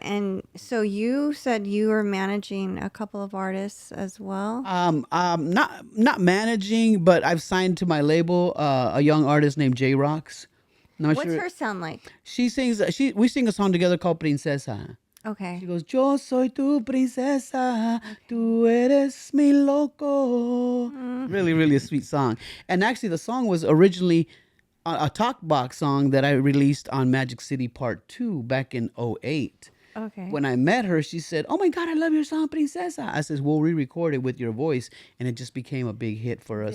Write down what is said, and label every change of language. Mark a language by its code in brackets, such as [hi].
[en] And so you said you were managing a couple of artists as well. Not managing, but I've signed to my label a young artist named Jay Roxxx. Not What's sure. her sound like? She sings. We sing a song together called Princesa. Okay. She goes, [es] Yo soy tu princesa, tú eres mi loco. [en] Really, really a sweet song. And actually, the song was originally a talk box song that I released on Magic City Part 2 back in '08. Okay. When I met her, she said, "Oh my God, I love your song, Princesa." I says, "We'll re-record it with your voice," and it just became a big hit for us